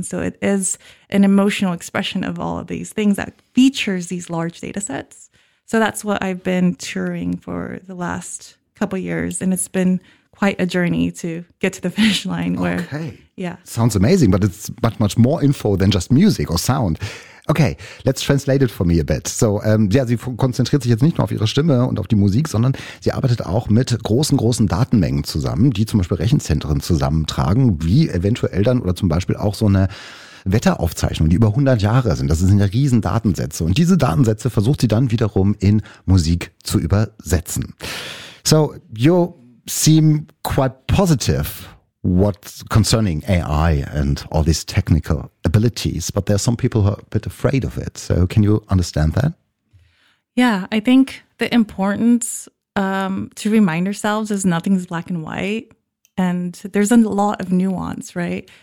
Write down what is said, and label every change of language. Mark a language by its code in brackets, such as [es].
[en] And so it is an emotional expression of all of these things that features these large data sets. So that's what I've been touring for the last couple of years. And it's been quite a journey to get to the finish line. Where, okay. Yeah. Sounds amazing, but it's much, much more info than just music or sound. Okay, let's translate it for me a bit. [de] So, sie konzentriert sich jetzt nicht nur auf ihre Stimme und auf die Musik, sondern sie arbeitet auch mit großen, großen Datenmengen zusammen, die zum Beispiel Rechenzentren zusammentragen, wie eventuell dann oder zum Beispiel auch so eine Wetteraufzeichnung, die über 100 Jahre sind. Das sind ja riesen Datensätze. Und diese Datensätze versucht sie dann wiederum in Musik zu übersetzen. [en] So, you seem quite positive. What's concerning AI and all these technical abilities, but there are some people who are a bit afraid of it. So can you understand that? Yeah, I think the importance to remind ourselves is nothing's black and white, and there's a lot of nuance, right?